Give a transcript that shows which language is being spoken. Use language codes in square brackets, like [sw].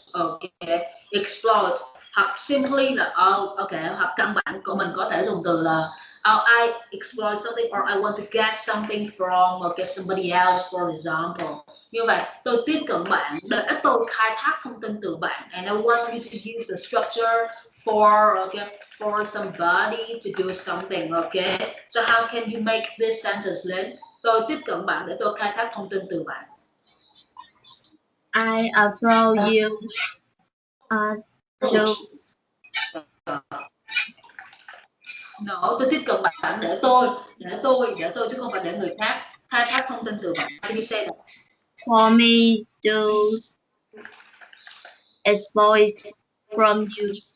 [en] Okay, exploit [vi] hoặc simply là okay, hoặc căn bản của mình có thể dùng từ là [en] I exploit something or I want to get something from somebody else, for example. [vi] Như vậy tôi tiếp cận bạn để tôi khai thác thông tin từ bạn, [en] and I want you to use the structure for somebody to do something. Okay, so how can you make this sentence lên? [vi] Tôi tiếp cận bạn để tôi khai thác thông tin từ bạn. [en] I approach you to [vi] No, tôi tiếp cận bạn để tôi chứ không phải để người khác khai thác thông tin từ bạn. [en] How do you say that? for me to exploit from you.